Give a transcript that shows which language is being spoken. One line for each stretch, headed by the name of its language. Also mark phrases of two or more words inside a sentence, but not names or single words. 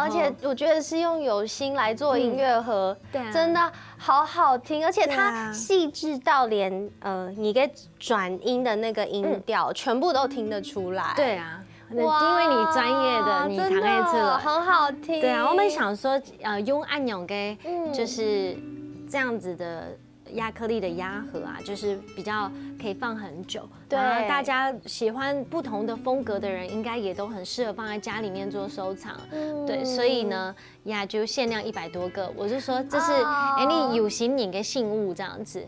Chinese: 而且我覺得是用有心來做音樂盒，真的好好聽，而且它細緻到連你給轉音的那個音調全部都聽得出來。對啊，因為你專業的，你彈一次了，很好聽。對啊，我們想說用按鈕給就是這樣子的亚克力的鸭盒啊，就是比较可以放很久。对，大家喜欢不同的风格的人，应该也都很适合放在家里面做收藏。对，所以呢，呀就限量100多个。我就说这是你有形你的信物这样子。